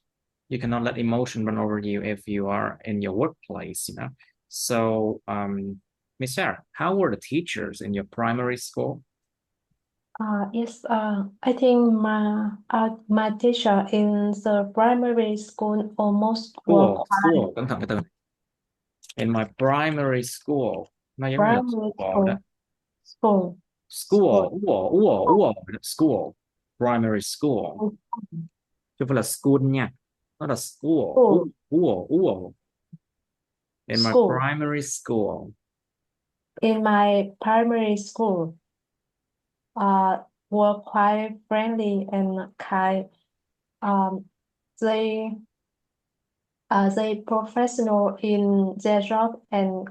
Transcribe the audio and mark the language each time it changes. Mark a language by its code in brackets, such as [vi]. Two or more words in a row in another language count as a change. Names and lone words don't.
[en] You cannot let emotion run over you if you are in your workplace. So, Miss Sarah, how were the teachers in your primary school? Yes, I think my teacher in the primary school almost were quite [vi] Cẩn thận cái từ này. [en] In my primary school, [vi] nó giống như là [en] primary school đó. school, school, School, school, primary school. school, [vi] Chứ không phải là school nha. Nó là school, [en] school, In my school. primary school. In my primary school, uh, were quite friendly and kind. Um, they they professional in their job and